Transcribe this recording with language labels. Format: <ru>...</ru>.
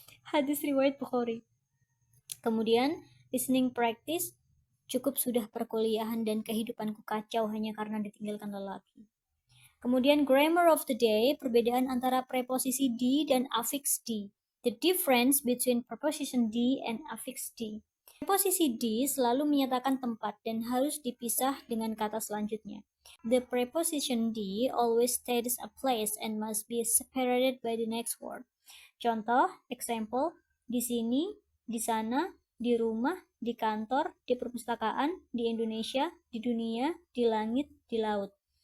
<id>Hadis riwayat Bukhari. Kemudian,</id> <en>listening practice,</en> <id>cukup sudah perkuliahan dan kehidupanku kacau hanya karena ditinggalkan lelaki. Kemudian</id> <en>grammar of the day,</en> <id>perbedaan antara preposisi di dan affix di.</id> <en>The difference between preposition di and affix di.</en> <id>Preposisi di selalu menyatakan tempat dan harus dipisah dengan kata selanjutnya.</id> <en>The preposition di always states a place and must be separated by the next word.</en> <id>Contoh, example, di sini, di sana, di rumah, di kantor, di perpustakaan, di Indonesia, di dunia, di langit, di laut.</id>